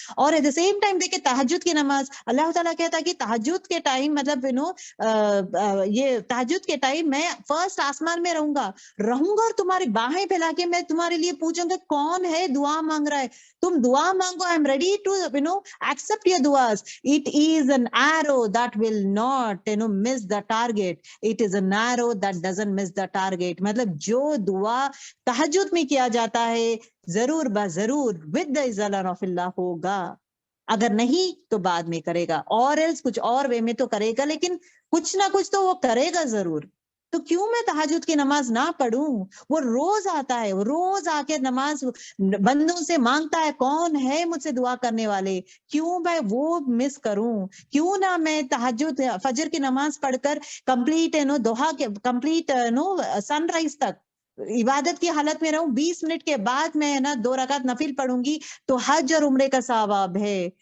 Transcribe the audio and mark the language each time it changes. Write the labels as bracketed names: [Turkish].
[Urdu] اور at the same time دیکھیں تہجد کی نماز, اللہ تعالیٰ کہتا ہے کہ تہجد کے ٹائم مطلب یہ تہجد کے ٹائم میں فرسٹ آسمان میں رہوں گا اور تمہاری باہیں پھیلا کے میں تمہارے لیے پوچھوں گا کون ہے دعا مانگ رہا ہے, تم دعا مانگو, [English] I am ready to accept your دعاز. It is an arrow that will not miss the target, it is an arrow that doesn't miss the target. [Urdu] مطلب جو دعا تہجد میں کیا جاتا ہے ضرور ضرور [English] with the اذن of Allah [Urdu] ہوگا, اگر نہیں تو بعد میں کرے گا, اور ایلس کچھ اور وے میں تو کرے گا, لیکن کچھ نہ کچھ تو وہ کرے گا ضرور. تو کیوں میں تہجد کی نماز نہ پڑھوں؟ وہ روز آتا ہے, وہ روز آ کے نماز بندوں سے مانگتا ہے کون ہے مجھ سے دعا کرنے والے, کیوں میں وہ مس کروں؟ کیوں نہ میں تہجد فجر کی نماز پڑھ کر کمپلیٹ دوحا کے کمپلیٹ سن رائز تک عبادت کی حالت میں رہوں, 20 منٹ کے بعد میں 2 رکعت نفل پڑھوں گی تو حج اور عمرے کا ثواب ہے.